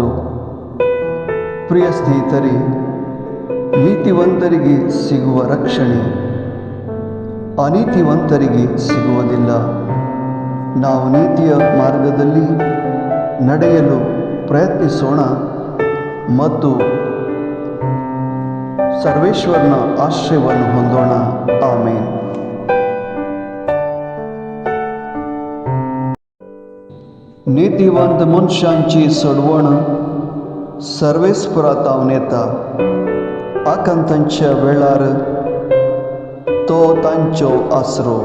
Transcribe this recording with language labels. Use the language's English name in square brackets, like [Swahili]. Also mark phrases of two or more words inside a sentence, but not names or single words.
[Kannada] ಪ್ರಿಯ ಸ್ನೇಹಿತರೆ, ನೀತಿವಂತರಿಗೆ ಸಿಗುವ ರಕ್ಷಣೆ ಅನೀತಿವಂತರಿಗೆ ಸಿಗುವುದಿಲ್ಲ. ನಾವು ನೀತಿಯ ಮಾರ್ಗದಲ್ಲಿ ನಡೆಯಲು ಪ್ರಯತ್ನಿಸೋಣ ಮತ್ತು ಸರ್ವೇಶ್ವರನ ಆಶ್ರಯವನ್ನು ಹೊಂದೋಣ. ಆಮೇನ್. [Konkani] नीतिवंत मनशांची सोडवण सर्वेस्परांत येता. आकांतांच्या वेळार तो तांचो आसरो.